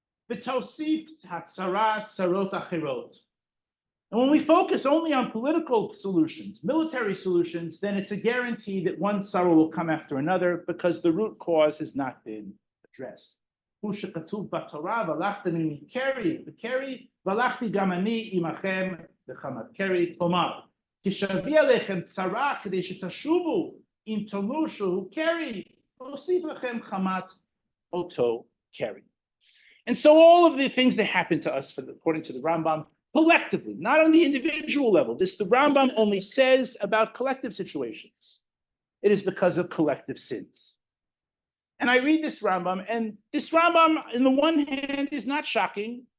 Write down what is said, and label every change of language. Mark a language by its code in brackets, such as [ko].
[he] V'tosif hatzarat tzarot achirot. [en] And when we focus only on political solutions, military solutions, then it's a guarantee that one sorrow will come after another because the root cause has not been addressed. [he] הוא שכתוב בתורה, והלכתם מקרי וקרי, והלכתי גם אני עמכם לחמת קרי. כלומר, כשאביא עליכם צרה כדי שתשובו אם תאמרו שהוא קרי, ואוסיף לכם חמת אותו קרי. [en] And so all of the things that happen to us, according to the Rambam, collectively, not on the individual level, this the Rambam only says about collective situations. It is because of collective sins. And I read this Rambam, and this Rambam, on the one hand, is not shocking.